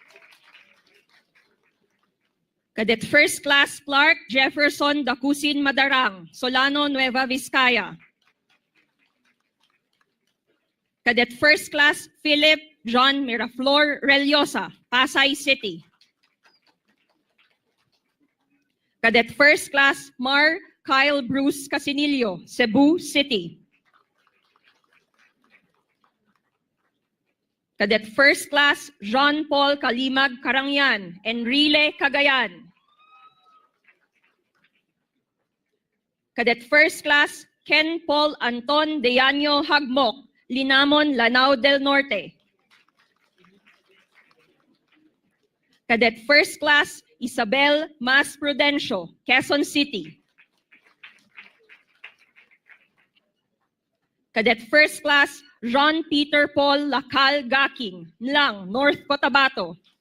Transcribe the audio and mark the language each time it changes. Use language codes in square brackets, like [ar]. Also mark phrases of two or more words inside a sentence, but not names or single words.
[en] Cadet First Class, Clark Jefferson Dacusin Madarang, Solano, Nueva Vizcaya. Cadet First Class, Philip John Miraflor Reliosa, Pasay City. Cadet First Class, Mar Kyle Bruce Casinillo, Cebu City. Cadet First Class, Jean Paul Kalimag Karangyan, Enrile, Cagayan. Cadet First Class, Ken Paul Anton Deyanyo Hagmok, Linamon, Lanao del Norte. Cadet First Class, Isabel Mas Prudencio, Quezon City. Cadet First Class, Jean Peter Paul Lacal Gaking, Nlang, North Cotabato.